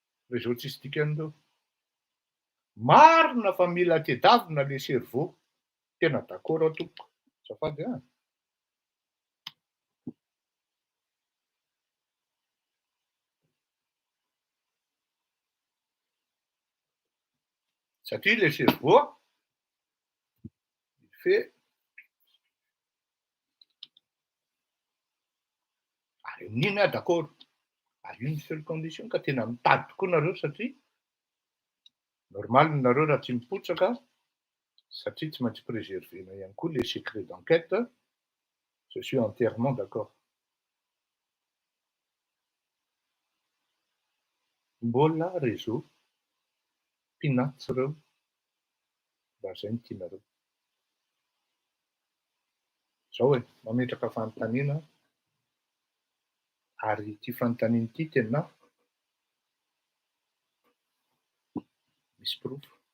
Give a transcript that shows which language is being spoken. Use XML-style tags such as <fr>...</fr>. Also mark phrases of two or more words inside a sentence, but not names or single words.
<mg>réseau tsisy dikany reo. Marina fa mila tedavina</mg> <fr>le cerveau.</fr> <mg>Tena d'accord aho tompoko. Azafady a. Satria</mg> <fr>le cerveau, il fait</fr> <mg>amin'iny a d'accord.</mg> <fr>À une seule condition</fr> <mg>ka tena mitady tokoa nareo satria normal nareo raha tsy mipotsaka satria tsy maintsy préservena ihany koa</mg> <fr>les secrets d'enquête. Je suis entièrement d'accord.</fr> <mg>Mbola réseau mpinatsy reo mba zay no tianareo. Zao hoe mametraka fanontaniana ary ity fanontaniana ity tena misy proof.</mg>